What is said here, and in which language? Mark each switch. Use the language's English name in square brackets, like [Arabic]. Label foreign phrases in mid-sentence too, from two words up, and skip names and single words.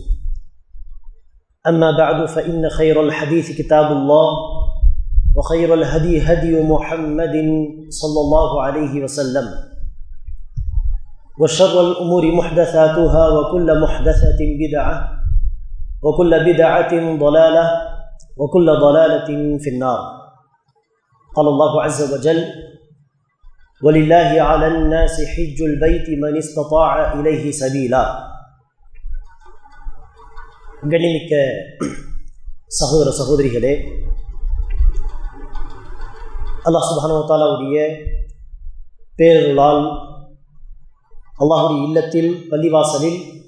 [Arabic] أما بعد فإن خير الحديث كتاب الله وخير الهدي هدي محمد صلى الله عليه وسلم وشر الأمور محدثاتها وكل محدثة بدعة وكل بدعة ضلالة وكل ضلالة في النار. قال الله عز وجل: ولله على الناس حج البيت من استطاع إليه سبيلا. [Tamil] கண்ணியமிக்க சகோதர சகோதரிகளே, அல்லாஹ் [Arabic] سبحانه وتعالى [Tamil] பேரருளால் அல்லாஹ்வுடைய இல்லத்தில் பள்ளிவாசலில்